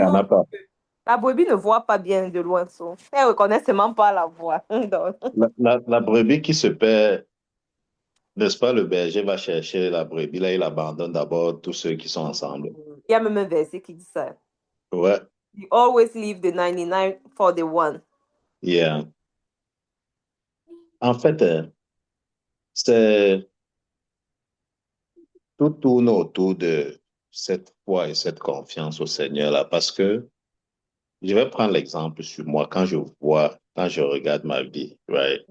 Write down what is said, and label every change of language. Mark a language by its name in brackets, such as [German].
[French] est en a notre... pas. La brebis ne voit pas bien de loin. Elle ne reconnaît seulement pas la voix. Donc, La brebis qui se perd, n'est-ce pas, le berger va chercher la brebis, là, il abandonne d'abord tous ceux qui sont ensemble. il y a même un verset qui dit ça. Ouais, [English] You always leave the 99 for the one. yeah. [French] En fait, c'est tout tourne autour de cette foi et cette confiance au Seigneur, là, parce que je vais prendre l'exemple sur moi quand je regarde ma vie, [English] right?